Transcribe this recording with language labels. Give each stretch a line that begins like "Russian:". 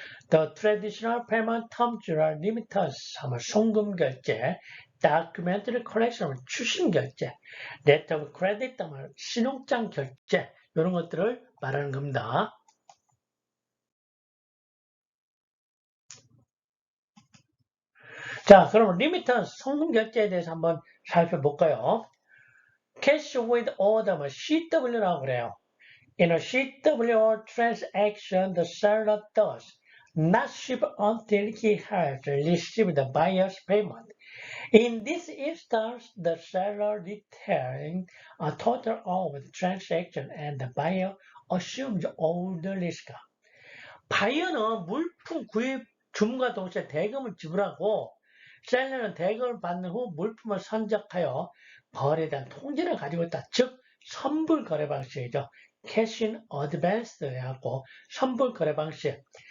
English: The traditional payment terms are remittance
Korean: 하면 송금 결제,
English: documentary collection
Korean: 하면 추심 결제,
English: letter of credit
Korean: 하면 신용장 결제 이런 것들을 말하는 겁니다. 자, 그럼 remittance 송금 결제에 대해서 한번 살펴볼까요?
English: cash with order
Korean: CW라고 그래요.
English: In a CWO transaction, the seller does not ship until he has received the buyer's payment. In this instance, the seller retains a total of the transaction and the buyer assumes all the risk.
Korean: 바이어는 물품 구입 주문과 동시에 대금을 지불하고 셀러는 대금을 받는 후 물품을 선적하여 거래에 대한 통제를 가지고 있다. 즉 선불 거래 방식이죠. 캐시 인 어드밴스드 해갖고 선불 거래 방식.